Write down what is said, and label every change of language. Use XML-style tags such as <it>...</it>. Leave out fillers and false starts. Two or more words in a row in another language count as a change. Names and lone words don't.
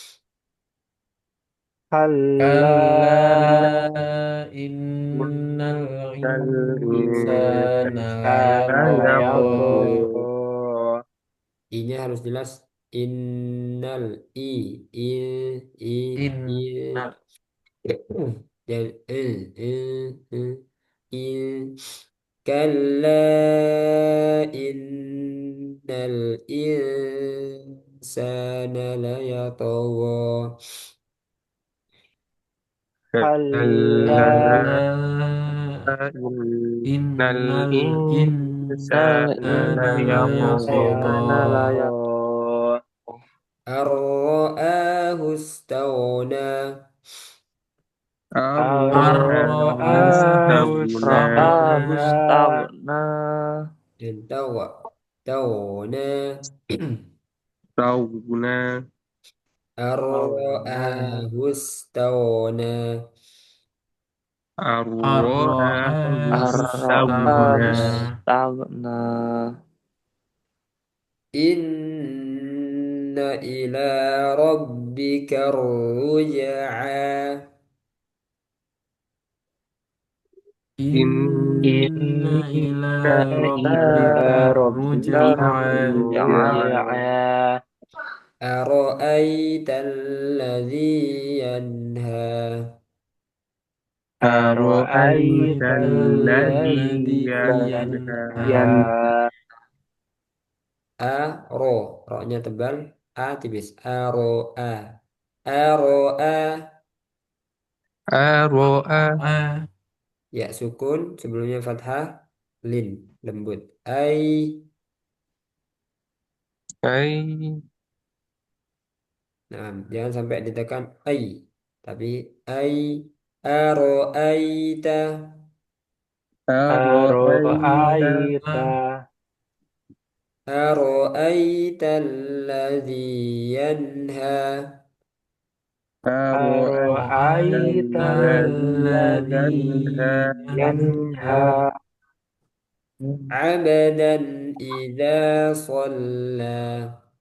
<ar>Kalla كلا إن الإنسان insana layatgha. yatgha.</ar> <id>I-nya harus jelas. Innal i i</id> <ar>Inna dan i كلا إن الإنسان ليطغى. Kalla Kalla innal إن الإنسان insana layatgha. layatgha. أن رآه استغنى. Ar-ra'ahu أن رآه رآه istaghna. istaghna. Dan tawa tawana. أن رآه استغنى. Ar-ra'ahu Ar-ra'ahu istaghna. istaghna. إن إلى ربك الرجعى. إن إلى إن إلى rabbika rabbika ruj'a. ruj'a. أرأيت الذي ينهى أرأيت Ara'aita الذي الذي ينهى. ينهى.</ar> <id>ro nya tebal a tipis a a</id> <ar>Aro'a.</ar> <id>ya sukun sebelumnya fathah lin lembut ai</id> <ar>Ai.</ar> <id>nah jangan sampai ditekan ai tapi ai aroaita</id> <ar>Aro'aita. أرأيت أرأيت الذي ينهى أرأيت Aro'aita الذي الذي ينهى. ينهى عبدا إذا صلى</ar>